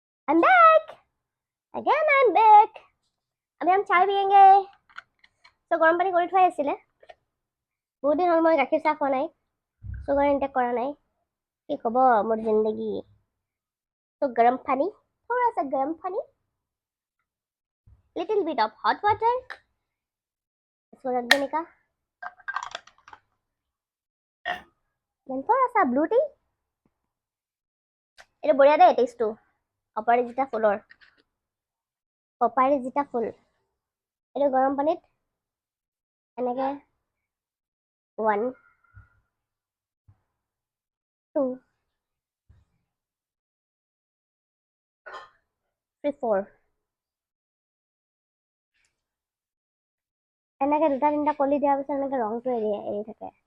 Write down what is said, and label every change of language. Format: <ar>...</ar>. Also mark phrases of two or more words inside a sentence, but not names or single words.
<en>I'm back. Again, I'm back.</en> <hi>अभी हम चाय पियेंगे.</hi> <as>So</as> <hi>गरम पानी</hi> <as>কৰি থোৱা আছিলে. বহুত দিন হ'ল মই গাখীৰ চাহ খোৱা নাই.</as> <en>sugar intake</en> <as>কৰা নাই. কি হ'ব মোৰ জিন্দগী.</as> <hi>So गरम पानी, थोड़ा सा गरम पानी.</hi> <en>Little bit of hot water.</en> <hi>इसको रख देने का. Then थोड़ा सा</hi> <en>blue tea.</en> <as>এটা বঢ়িয়া দেই টেষ্টটো. অপৰাজিতা ফুলৰ. অপৰাজিতা ফুল. এটা গৰম পানীত এনেকে 1 2 3 4 এনেকে দুটা তিনিটা কলি দিয়াৰ পিছত এনেকে ৰংটো এৰি থাকে.</as>